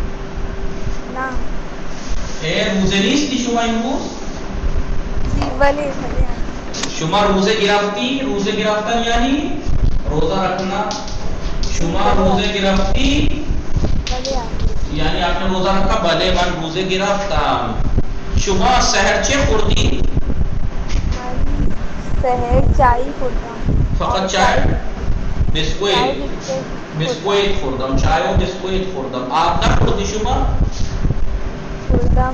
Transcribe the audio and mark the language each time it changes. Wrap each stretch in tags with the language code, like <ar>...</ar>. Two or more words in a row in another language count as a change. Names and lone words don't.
<fa>نه. روزه نیستی شما امروز؟ بله. شما روزه گرفتی؟ روزه گرفتن یعنی</fa> <ur>روزه رکھنا.</ur> <fa>شما روزه گرفتی؟ بله.</fa> <ur>یعنی آپ نے روزہ رکھا؟</ur> <fa>بله من روزه گرفتم. شما سحر چه خوردی؟ من سحر چای خوردم. فقط چای؟ بسکویت خوردم. چای و بسکویت خوردم. آب نخوردی شما؟ خوردم.</fa>